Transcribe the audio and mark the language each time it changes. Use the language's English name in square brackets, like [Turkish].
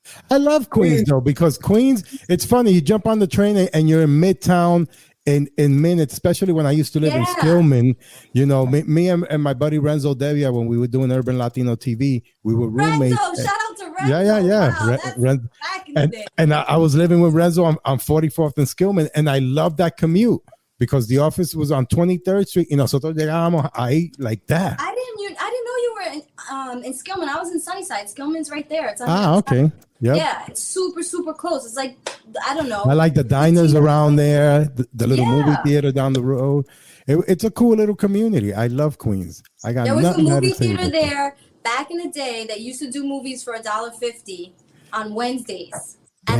[English] I love Queens though, because Queens, it's funny. You jump on the train and you're in Midtown in minutes, especially when I used to live in Skillman. You know, me and my buddy Renzo Devia, when we were doing Urban Latino TV, we were roommates. Renzo, shout out to Renzo. Yeah. Wow, back in the day. And I was living with Renzo on 44th and Skillman, and I loved that commute because the office was on 23rd Street. [Spanish] Y nosotros llegábamos ahí [English] like that. I didn't know you were in Skillman. I was in Sunnyside. Skillman's right there. It's okay. Yep. Yeah, it's super, super close. It's like, I don't know. I like the diners around there, the little movie theater down the road. It's a cool little community. I love Queens. There was a movie theater there back in the day that used to do movies for $1.50 on Wednesdays. Damn.